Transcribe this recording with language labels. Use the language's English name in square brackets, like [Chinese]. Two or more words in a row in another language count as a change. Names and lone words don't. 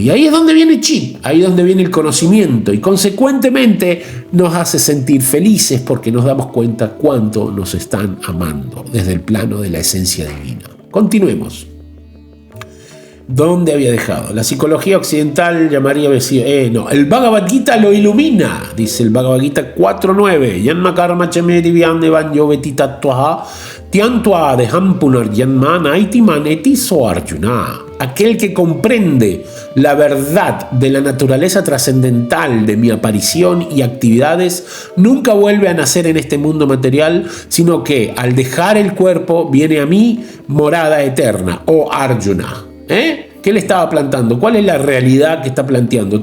[Spanish] Y ahí es donde viene Chit, ahí es donde viene el conocimiento, y consecuentemente nos hace sentir felices porque nos damos cuenta cuánto nos están amando desde el plano de la esencia divina. Continuemos. ¿Dónde había dejado? La psicología occidental llamaría el Bhagavad Gita lo ilumina, dice el Bhagavad Gita 4.9. [Sanskrit] Yanma karma chame divyam devanyo vetitattvaha tiantua deham punaryanma naiti maneti so Arjuna. [Spanish] Aquel que comprende la verdad de la naturaleza trascendental de mi aparición y actividades nunca vuelve a nacer en este mundo material, sino que al dejar el cuerpo viene a mí morada eterna, oh Arjuna. ¿Qué le estaba plantando? ¿Cuál es la realidad que está planteando?